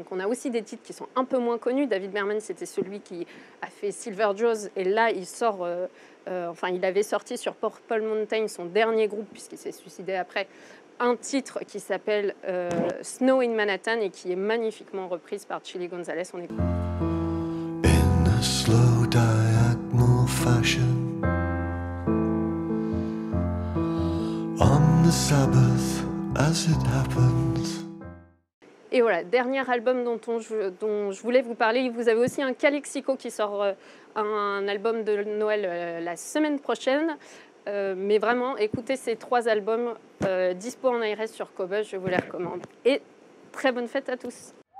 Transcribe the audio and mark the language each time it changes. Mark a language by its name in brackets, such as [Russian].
[French] Donc on a aussi des titres qui sont un peu moins connus. David Berman, c'était celui qui a fait Silver Jaws. Et là, il sort, il avait sorti sur Purple Mountain, son dernier groupe, puisqu'il s'est suicidé après, un titre qui s'appelle Snow in Manhattan et qui est magnifiquement reprise par Chilly Gonzales. On écoute. [English] In a slow diagonal fashion, on the Sabbath as it happens. [French] Et voilà, dernier album dont je voulais vous parler. Vous avez aussi un Calexico qui sort un album de Noël la semaine prochaine. Mais vraiment, écoutez ces 3 albums dispo en iRes sur Cobuzz, je vous les recommande. Et très bonne fête à tous.